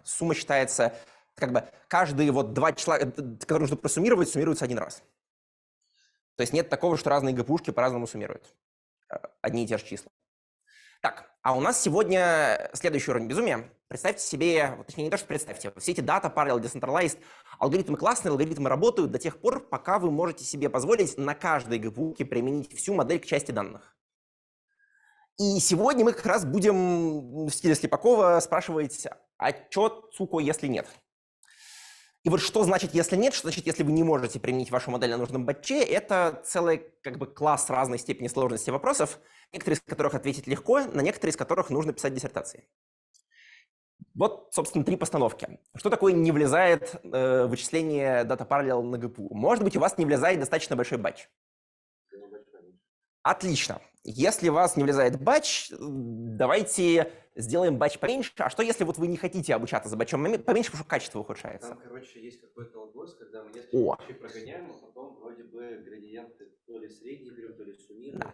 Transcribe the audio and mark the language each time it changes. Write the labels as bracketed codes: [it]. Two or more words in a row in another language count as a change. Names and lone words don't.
[ru] Сумма считается, как бы, каждые вот два числа, которые нужно просуммировать, суммируются один раз. То есть нет такого, что разные ГПУшки по-разному суммируют одни и те же числа. Так, а у нас сегодня следующий уровень безумия. Представьте себе, точнее не то, что представьте, все эти [en] data, parallel, decentralized, [ru] алгоритмы классные, алгоритмы работают до тех пор, пока вы можете себе позволить на каждой ГПУ-ке применить всю модель к части данных. И сегодня мы как раз будем в стиле Слепакова спрашивать, а чё, сука, если нет? И вот что значит, если нет, что значит, если вы не можете применить вашу модель на нужном батче, это целый как бы класс разной степени сложности вопросов, некоторые из которых ответить легко, на некоторые из которых нужно писать диссертации. Вот, собственно, 3 постановки. Что такое не влезает вычисление [en] data parallel [ru] на ГПУ? Может быть, у вас не влезает достаточно большой батч. Отлично. Если у вас не влезает батч, давайте сделаем батч поменьше. А что, если вот вы не хотите обучаться за батчом поменьше, потому что качество ухудшается? Там, короче, есть какой-то алгоритм, когда мы несколько батчей прогоняем, а потом вроде бы градиенты то ли средние берем, то ли суммируем.